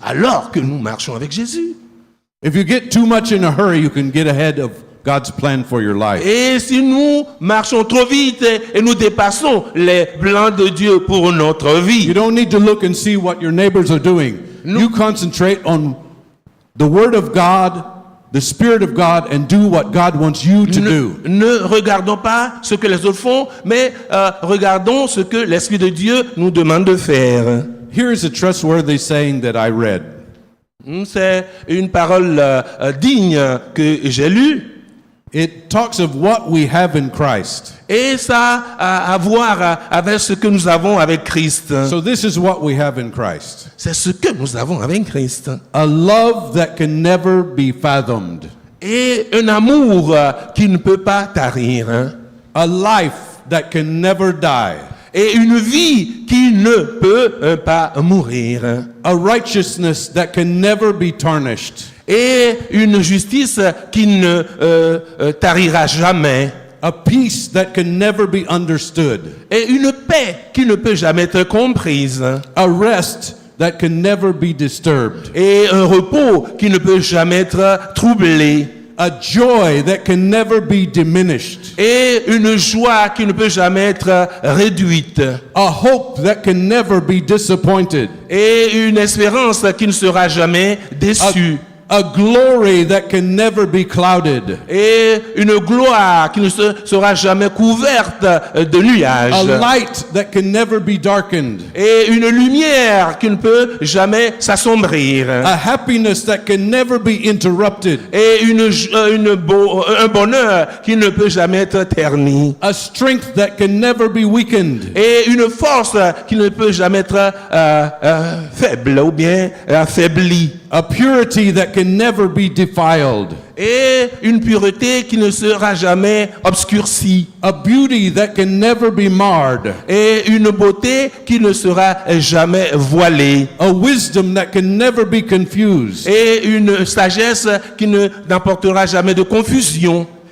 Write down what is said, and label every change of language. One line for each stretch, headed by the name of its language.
French: alors que nous marchons avec Jésus.
English: If you get too much in a hurry, you can get ahead of God's plan for your life.
French: Et si nous marchons trop vite et nous dépassons les plans de Dieu pour notre
English: You
French: vie,
English: don't need to look and see what your neighbors are doing. You concentrate on the Word of God, the Spirit of God, and do what God wants you to do.
French: ne regardons pas ce que les autres font, mais regardons ce que l'Esprit de Dieu nous demande de faire.
English: Here is a trustworthy saying that I read.
French: C'est une parole digne que j'ai lue.
English: It talks of what we have in Christ.
French: Et ça a à voir avec ce que nous avons avec Christ.
English: So this is what we have in Christ.
French: C'est ce que nous avons avec Christ.
English: A love that can never be fathomed.
French: Et un amour qui ne peut pas tarir.
English: A life that can never die.
French: Et une vie qui ne peut pas mourir.
English: A righteousness that can never be tarnished.
French: Et une justice qui ne tarira jamais.
English: A peace that can never be understood.
French: Et une paix qui ne peut jamais être comprise.
English: A rest that can never be disturbed.
French: Et un repos qui ne peut jamais être troublé.
English: A joy that can never be diminished.
French: Et une joie qui ne peut jamais être réduite.
English: A hope that can never be disappointed.
French: Et une espérance qui ne sera jamais déçue.
English: A glory that can never be clouded.
French: Et une gloire qui ne sera jamais couverte de nuages.
English: A light that can never be darkened.
French: Et une lumière qui ne peut jamais s'assombrir.
English: A happiness that can never be interrupted.
French: Et un bonheur qui ne peut jamais être terni.
English: A strength that can never be weakened.
French: Et une force qui ne peut jamais être faible ou bien affaiblie.
English: A purity that can never be defiled.
French: Et une pureté qui ne sera jamais obscurcie.
English: A beauty that can never be marred.
French: Et une beauté qui ne sera jamais voilée.
English: A wisdom that can never be confused.
French: Et une sagesse qui n'apportera jamais de confusion.